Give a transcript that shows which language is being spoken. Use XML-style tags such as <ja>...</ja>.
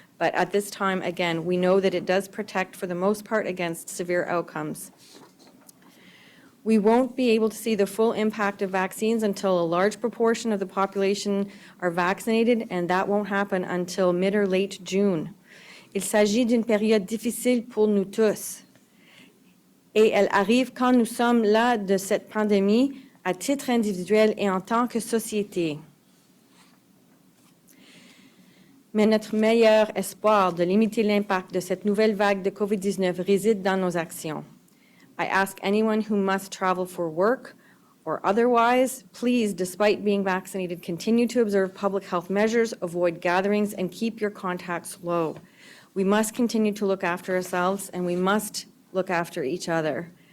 <en>But at this time, again, we know that it does protect for the most part against severe outcomes. We won't be able to see the full impact of vaccines until a large proportion of the population are vaccinated, and that won't happen until mid or late June.</en> <fr>Il s'agit d'une période difficile pour nous tous. Et elle arrive quand nous sommes là de cette pandémie à titre individuel et en tant que société. Mais notre meilleur espoir de limiter l'impact de cette nouvelle vague de COVID-19 réside dans nos actions.</fr> <en>I ask anyone who must travel for work or otherwise, please, despite being vaccinated, continue to observe public health measures, avoid gatherings, and keep your contacts low. We must continue to look after ourselves, and we must look after each other.</en>